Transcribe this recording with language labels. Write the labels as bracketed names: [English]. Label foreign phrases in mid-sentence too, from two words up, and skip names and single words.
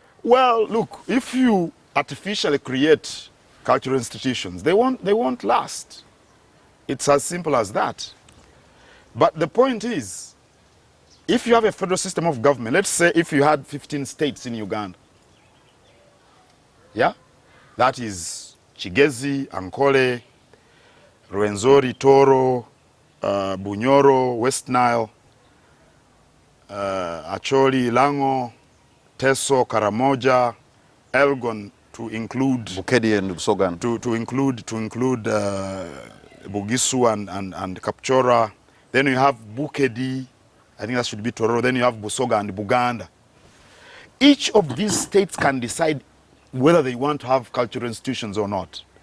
[English] Well, look, if you artificially create cultural institutions, they won't last. It's as simple as that. But the point is, if you have a federal system of government, let's say if you had 15 states in Uganda, yeah? That is Chigezi, Ankole, Rwenzori, Toro, Bunyoro, West Nile, Acholi, Lango, Teso, Karamoja, Elgon, to include Bukedi and Busoga. To include Bugisu and Kapchora. Then you have Bukedi, I think that should be Tororo. Then you have Busoga and Buganda. Each of these states can decide whether they want to have cultural institutions or not.